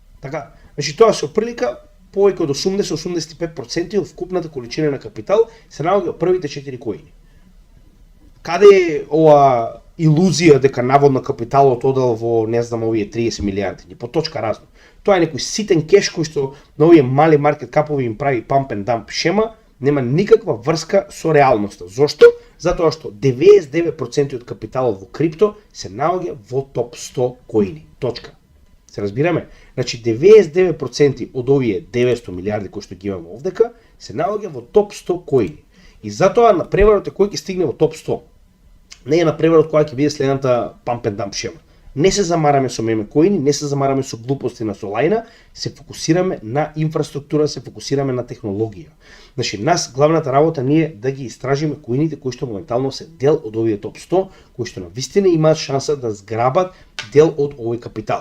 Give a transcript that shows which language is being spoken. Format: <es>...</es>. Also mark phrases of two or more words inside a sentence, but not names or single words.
<mk>Така, значи тоа се оприлика повеќе од 80-85% од вкупната количина на капитал се наоѓа во првите 4 коини. Каде е ова илузија дека наводно капиталот одел во, не знам, овие 30 милиарди, по точка разно. Тоа е некој ситен кеш кој што на овие мали маркет капови им прави</mk> <en>pump and dump</en> <mk>шема, нема никаква врска со реалноста. Зошто? Затоа што 99% од капиталот во крипто се наоѓа во топ 100 коини. Точка. Се разбираме? Значи 99% од овие 900 милиарди кои што ги имаме овдека се наоѓа во топ 100 коини. И затоа на преварот кој ќе стигне во топ 100. Не е на преварот која ќе биде следната</mk> <en>pump and dump</en> <mk>шема. Не се замараме со меме коини, не се замараме со глупости на Solana, се фокусираме на инфраструктура, се фокусираме на технологија. Значи, нас главната работа ни е да ги истражиме коините кои што моментално се дел од овие топ 100, кои што навистина имаат шанса да зграбат дел од овој капитал.</mk>